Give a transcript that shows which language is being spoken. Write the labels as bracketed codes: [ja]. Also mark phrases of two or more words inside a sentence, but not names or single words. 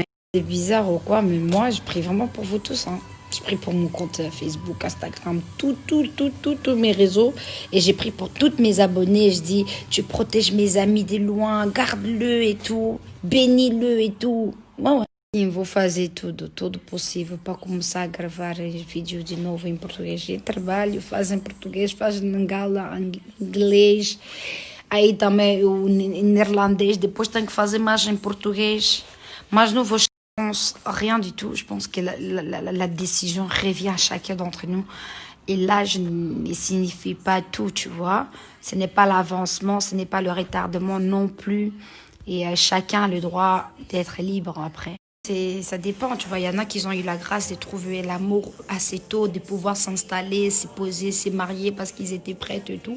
[fr] C'est bizarre ou quoi, mais moi, je prie vraiment pour vous tous. Hein. Je prie pour mon compte Facebook, Instagram, tous mes réseaux. Et j'ai pris pour toutes mes abonnés. Je dis, tu protèges mes amis de loin, garde-le et tout, bénis-le et tout. Ouais. [pt] Vou fazer tudo possível para começar a gravar vídeos de novo em português. Eu trabalho, faz em português, faz em lingala, inglês, aí também o néerlandês, depois tenho que fazer mais em português. Mas não vou [fr] rien du tout. Je pense que la décision revient à chacun d'entre nous. Et l'âge ne signifie pas tout, tu vois. Ce n'est pas l'avancement, ce n'est pas le retardement non plus. Et chacun a le droit d'être libre après. Ça dépend, tu vois, il y en a qui ont eu la grâce de trouver l'amour assez tôt, de pouvoir s'installer, se poser, se marier parce qu'ils étaient prêts et tout.